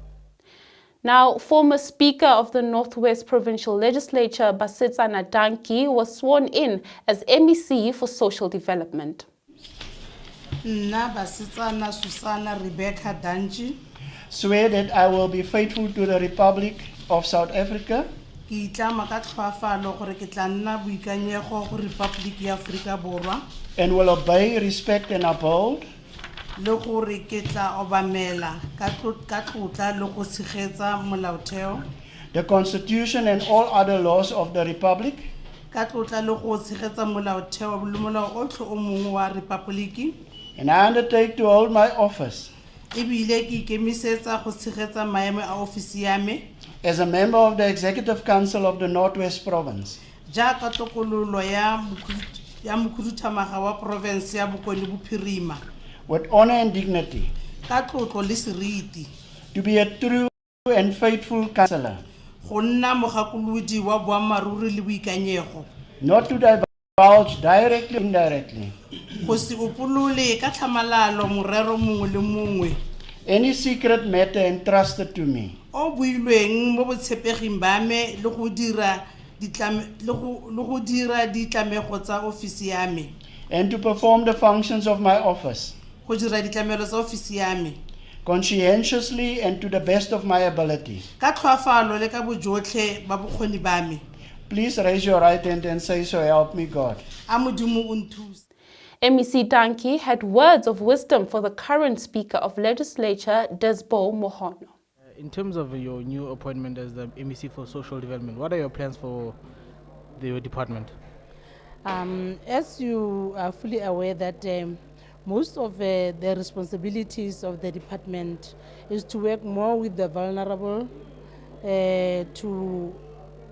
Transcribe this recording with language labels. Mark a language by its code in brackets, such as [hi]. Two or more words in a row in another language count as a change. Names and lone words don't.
[en] Now, former Speaker of the Northwest Provincial Legislature, Basetsana Danki, was sworn in as MEC for Social Development. [tn] Nna Basetsana Susana Rebecca Danji, [en] Swear that I will be faithful to the Republic of South Africa [tn] ke itlama ka tlhoafalo gore ke tla nna boikanyego go Republic ya Afrika Borwa [en] and will obey, respect, and uphold [tn] le gore ke tla obamela ka tlotla le go tshegetsa molaotheo [en] the Constitution and all other laws of the Republic, [tn] ka tlotla le go tshegetsa molaotheo le molao otlhe o mongwe wa Republic, [en] and I undertake to hold my office [tn] ebile ke ikemisetsa go tshegetsa maemo a ofisi ya me [en] as a member of the Executive Council of the Northwest Province [tn] jaaka tokololo ya mokhuduthamaga wa province ya Bokone Bophirima [en] with honor and dignity, [tn] ka tlotlo le seriti, [en] to be a true and faithful counselor, [tn] go nna mogakolodi wa boammaruri le boikanyego, [en] not to divulge directly or indirectly [tn] go se opolole ka tlhamalalo morero mongwe le mongwe [en] any secret matter entrusted to me, [tn] o builweng mo botshepeging ba me le go dira ditlamego tsa ofisi ya me, [en] and to perform the functions of my office [tn] go dira ditlamelo tsa ofisi ya me [en] conscientiously and to the best of my ability. [tn] ka tlhoafalo le ka bojotlhe ba bokgoni ba me. [en] Please raise your right hand and say, so help me God. [tn] A Modimo o nthuse. [en] MEC Danki had words of wisdom for the current Speaker of Legislature, Boitumelo Monare. In terms of your new appointment as the MEC for Social Development, what are your plans for your department? As you are fully aware that most of the responsibilities of the department is to work more with the vulnerable, to